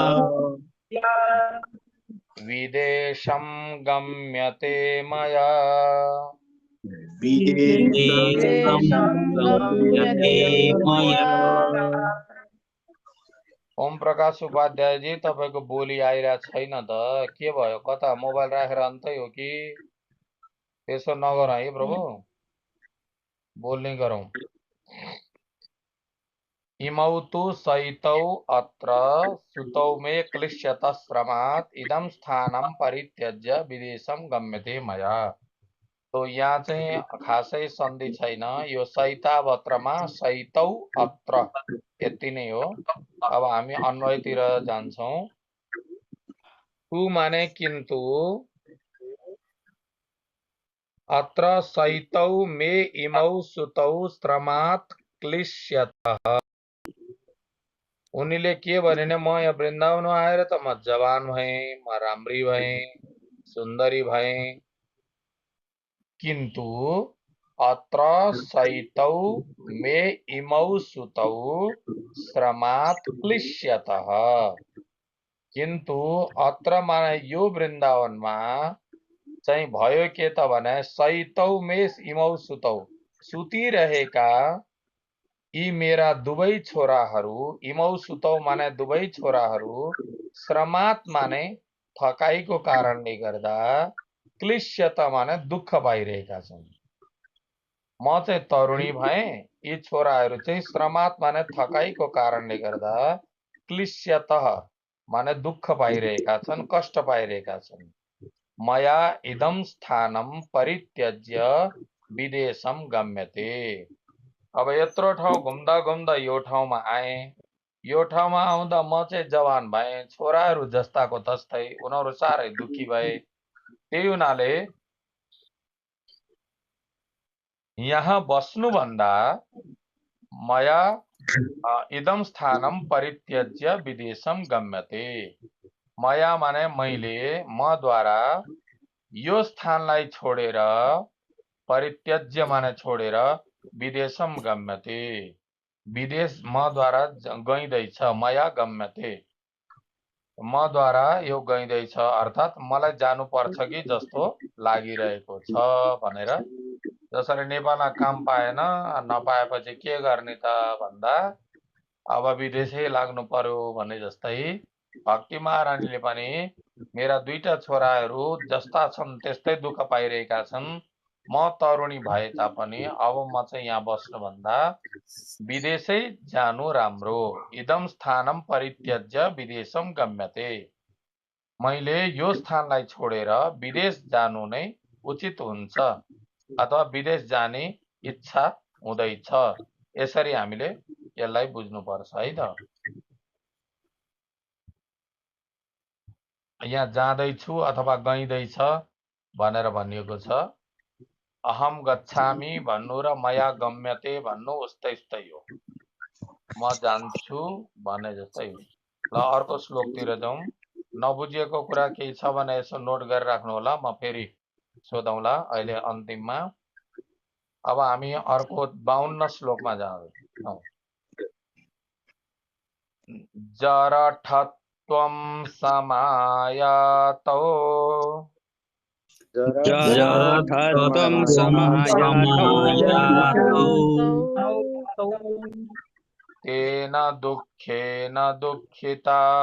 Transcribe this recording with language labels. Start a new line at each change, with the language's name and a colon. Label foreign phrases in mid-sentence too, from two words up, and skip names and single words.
Sanskrit: विदेशं गम्यते मया। विदेशं गम्यते मया।
Nepali: ओम प्रकाश उपाध्यायजी, तपाईको बोली आइरहेको छैन त, के भयो? कता मोबाइल राखेर अन्तै हो कि? त्यसो नगरौँ है प्रभु, बोल्ने गरौँ।
Sanskrit: इमौ तु शयितौ अत्र सुतौ मे क्लिश्यतः श्रमात् इदं स्थानं परित्यज्य विदेशं गम्यते मया।
Nepali: तो यहाँ चाहिँ खासै सन्धि छैन। यो शयितावत्रमा
Sanskrit: शयितौ अत्र
Nepali: यति नै हो। अब हामी अन्वयतिर जान्छौँ।
Sanskrit: तु माने किन्तु, अत्र शयितौ मे इमौ सुतौ श्रमात् क्लिश्यतः।
Nepali: उनीले के भने म यहाँ वृन्दावनमा आएर त म जवान भएँ, म राम्री भएँ, सुन्दरी भएँ।
Sanskrit: किन्तु अत्र शयितौ मे इमौ सुतौ श्रमात् क्लिश्यतः।
Nepali: किन्तु अत्र माने यो वृन्दावनमा चाहिँ भयो के त भने
Sanskrit: शयितौ मे इमौ सुतौ,
Nepali: सुतिरहेका यी मेरा दुवै छोराहरू,
Sanskrit: इमौ सुतौ
Nepali: माने दुवै छोराहरू, श्रमात् माने थकाइको कारणले गर्दा, क्लिश्यत माने दुःख पाइरहेका छन्। म चाहिँ तरुणी भएँ, यी छोराहरू चाहिँ श्रमात् माने थकाइको कारणले गर्दा, क्लिश्यतः माने दुःख पाइरहेका छन्, कष्ट पाइरहेका छन्।
Sanskrit: मया इदं स्थानं परित्यज्य विदेशम गम्यते।
Nepali: अब यत्रो ठाउँ घुम्दा घुम्दा यो ठाउँमा आए, यो ठाउँमा आउँदा म चाहिँ जवान भएँ, छोराहरू जस्ताको तस्तै उनीहरू साह्रै दुखी भए। त्यही हुनाले यहाँ बस्नुभन्दा
Sanskrit: मया इदम स्थानम परित्यज्य विदेशम गम्यते।
Nepali: मया माने मैले, मद्वारा यो स्थानलाई छोडेर, परित्यज्य माने छोडेर,
Sanskrit: विदेशम गम्यते
Nepali: विदेश मद्वारा गइँदैछ।
Sanskrit: मया गम्यते
Nepali: मद्वारा यो गइँदैछ अर्थात् मलाई जानुपर्छ कि जस्तो लागिरहेको छ भनेर। जसरी नेपालमा काम पाएन, नपाएपछि के गर्ने त भन्दा अब विदेशै लाग्नु पर्यो भने जस्तै भक्ति महारानीले पनि मेरा दुईटा छोराहरू जस्ता छन् त्यस्तै दुःख पाइरहेका छन्, म तरुणी भए तापनि अब म चाहिँ यहाँ बस्नुभन्दा विदेशै जानु राम्रो।
Sanskrit: इदम स्थानम परित्यज्य विदेशम गम्यते।
Nepali: मैले यो स्थानलाई छोडेर विदेश जानु नै उचित हुन्छ अथवा विदेश जाने इच्छा हुँदैछ। यसरी हामीले यसलाई बुझ्नुपर्छ है त। यहाँ जाँदैछु अथवा गइँदैछ भनेर भनिएको छ।
Sanskrit: अहम गच्छामि
Nepali: भन्नु र
Sanskrit: मया गम्यते
Nepali: भन्नु उस्तै उस्तै हो, म जान्छु भने जस्तै हो। ल अर्को श्लोकतिर जाउँ। नबुझिएको कुरा केही छ भने यसो नोट गरेर राख्नु होला, म फेरि सोधौँला अहिले अन्तिममा। अब हामी अर्को 52 श्लोकमा जाँदैछौँ।
Sanskrit: जरठत्वं समायातौ जरठत्वं समायातौ तेन दुःखेन दुःखिता